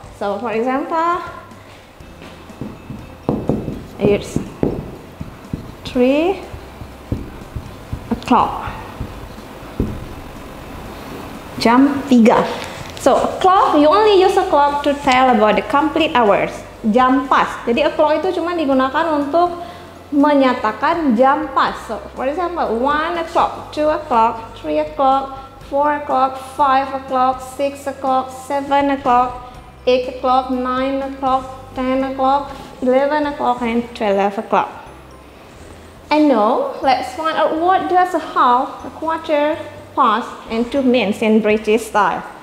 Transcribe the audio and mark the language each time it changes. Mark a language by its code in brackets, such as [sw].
[en] So for example, it's 3 o'clock, [id] jam 3. [en] So a clock, you only use a clock to tell about the complete hours, [id] jam pas. Jadi a clock itu cuma digunakan untuk menyatakan jam pas. [en] So for example, 1 o'clock, 2 o'clock, 3 o'clock, 4 o'clock, 5 o'clock, 6 o'clock, 7 o'clock, 8 o'clock, 9 o'clock, 10 o'clock, 11 o'clock, and 12 o'clock. And now, let's find out what does a half, a quarter, past, and two means in British style.